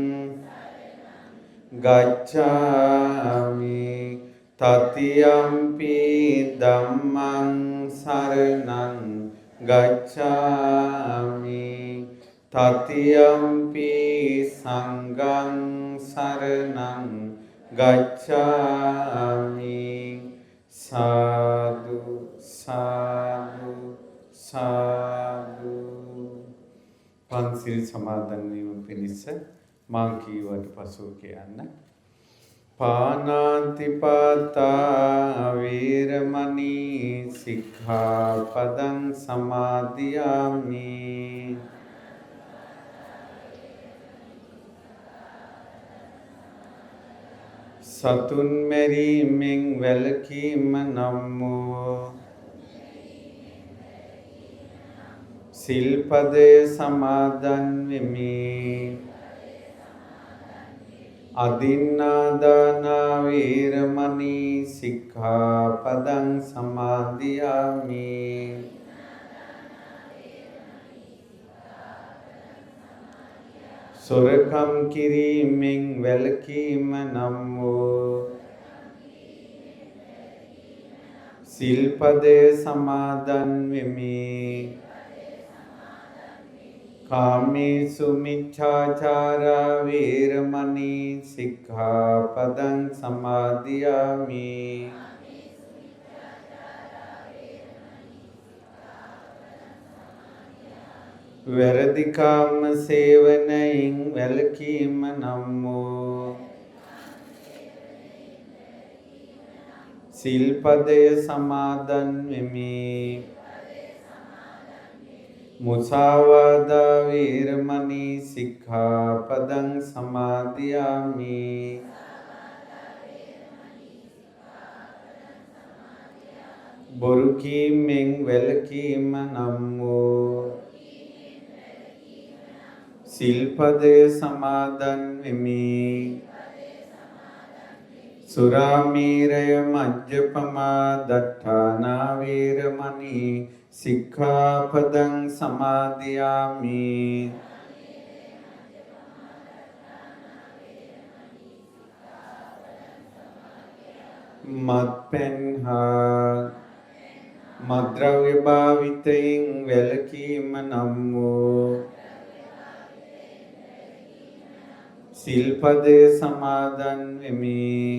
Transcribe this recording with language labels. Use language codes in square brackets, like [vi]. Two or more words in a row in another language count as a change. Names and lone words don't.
[pi] ගච්ඡාමි တတိယံ පි ධම්මං සරණං ගච්ඡාමි တတိယံ පි සංඝං සරණං ගච්ඡාමි. සාදු සාදු සාදු. [si] පන්සිල් සමාදන් වීම පිණිස මා කීවට පසුව කියන්න. [pi] පාණාතිපාතා වේරමණී සික්ඛාපදං සමාදියාමි. [si] සතුන් මැරීමෙන් වැළකීම නම් වූ සිල්පදය සමාදන් වෙමි. [pi] අදින්නාදානා වේරමණී සික්ඛාපදං සමාදියාමි. [si] සොරකම් කිරීමෙන් වැළකීම නම් වූ සිල්පදය සමාදන් වෙමි. [pi] කාමේසු මිච්ඡාචාරා වේරමණී සික්ඛාපදං සමාදියාමි. [si] වැරදිකාම සේවනයෙන් වැළකීම නම් වූ සිල්පදය සමාදන් වෙමි. [pi] මුසාවාදා වේරමණී සික්ඛාපදං සමාදියාමි. [si] බොරු කීමෙන් වැළකීම නම් වූ සිල්පදය සමාදන් වෙමි. [pi] සුරාමේරය මජ්ජපමා දට්ඨානා වේරමණී සික්ඛාපදං සමාදියාමි. [si] මත්පැන් හා මත්ද්‍රව්‍ය භාවිතයෙන් වැළකීම නම් වූ සිල්පදය සමාදන් වෙමි.